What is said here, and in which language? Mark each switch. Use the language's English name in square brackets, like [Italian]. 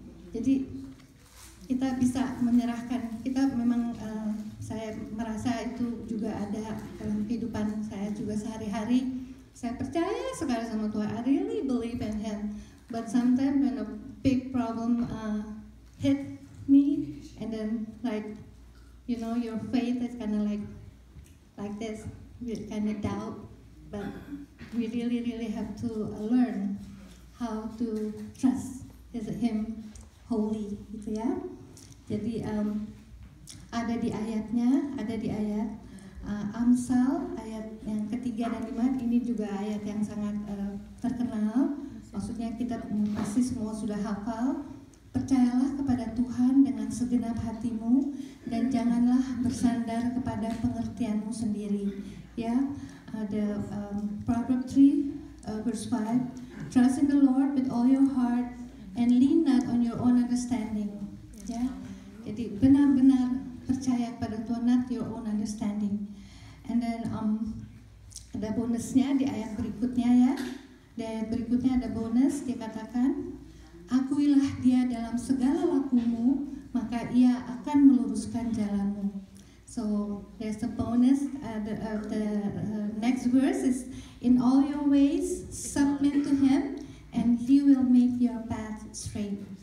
[Indonesian] Jadi kita bisa menyerahkan, kita memang saya merasa itu juga ada dalam kehidupan saya juga sehari-hari. Saya percaya sekali sama Tuhan, [English] I really believe in Him. But sometimes when a big problem hit me, and then like, you know, your faith is kind of like this, you kind of doubt. But we really have to learn how to trust Him holy, gitu ya. [Indonesian] Jadi ada di ayat Amsal ayat yang ketiga dan 5. Ini juga ayat yang sangat terkenal. Maksudnya kita pasti semua sudah hafal. Percayalah kepada Tuhan dengan segenap hatimu dan janganlah bersandar kepada pengertianmu sendiri. [English] Ya, ada Proverbs 3 verse 5. Trust in the Lord with all your heart and lean not on your own understanding. [Indonesian] Ya, jadi benar-benar percaya pada Tuhan, [English] not your own understanding. And then [Indonesian] ada bonusnya di ayat berikutnya ya. Di ayat berikutnya ada bonus, dia katakan, akuilah Dia dalam segala lakumu, maka Ia akan meluruskan jalanmu. [English] So there's a bonus. The next verse is, in all your ways submit to Him, and He will make your path straight.